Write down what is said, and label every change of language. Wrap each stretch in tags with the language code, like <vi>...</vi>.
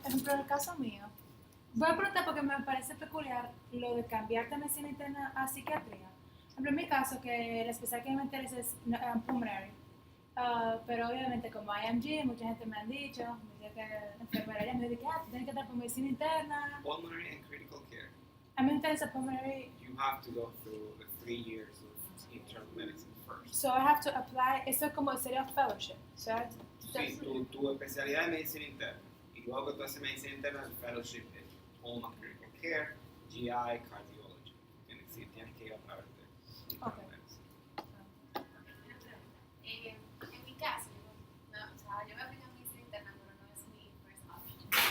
<es>Ejemplo, en el caso mío, voy a preguntar porque me parece peculiar lo de cambiar de medicina interna a psiquiatría. Por ejemplo, en mi caso, que la especialidad que me interesa es pulmonary. Pero obviamente como IMG, mucha gente me han dicho, me dice que enfermera, ella me dice que tú tienes que estar por medicina interna.</es> <en>Pulmonary and critical care.</en> <es>A mí me interesa pulmonary.</es> <en>You have to go through the 3 years of internal medicine first. So I have to apply,</en> <es>eso es como sería</es> <en>fellowship. So</en> <es>sí, tu especialidad es medicina interna. Y luego que tú haces medicina interna, el fellowship es pulmonary critical care, GI, cardiology. Tienes que ir a través de internal medicine. En mi caso, yo me aplico en medicina interna, pero no es mi</es> <en>first option.</en>